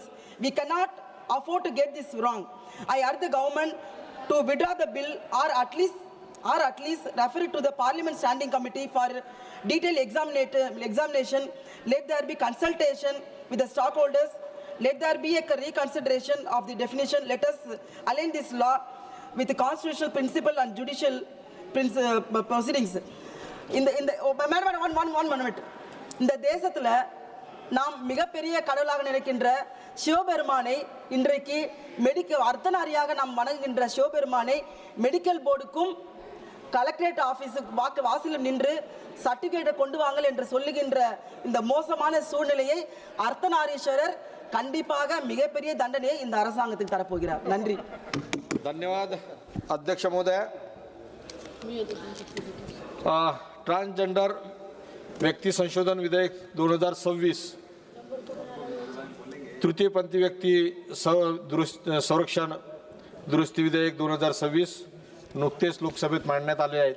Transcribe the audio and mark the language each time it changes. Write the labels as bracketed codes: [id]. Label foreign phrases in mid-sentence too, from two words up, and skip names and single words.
[en] We cannot afford to get this wrong. I urge the government to withdraw the bill or at least refer it to the Parliament Standing Committee for detailed examination. Let there be consultation with the stockholders. Let there be a reconsideration of the definition. Let us align this law with the constitutional principle and judicial proceedings. One minute. [ta] இந்த தேசத்துல நாம் மிகப்பெரிய கடவுளாக நினைக்கின்ற சிவபெருமானை இன்றைக்கு அர்த்தநாரியாக நாம் வணங்குகின்ற சிவபெருமானை [en] medical boardக்கும் collectorate officeக்கு [ta] வாசலில் நின்று சர்டிபிகேட்டை கொண்டு வாங்கல் என்று சொல்லுகின்ற இந்த மோசமான சூழ்நிலையை அர்த்தநாரீஸ்வரர் கண்டிப்பாக மிகப்பெரிய தண்டனையை இந்த அரசாங்கத்துக்கு தரப்போகிறார். நன்றி. [mr] धन्यवाद अध्यक्ष महोदय. ट्रांसजेंडर व्यक्ती संशोधन विधेयक 2026 तृतीयपंथी व्यक्ती संरक्षण दुरुस्ती विधेयक 2026 नुकतेच लोकसभेत मांडण्यात आले आहेत.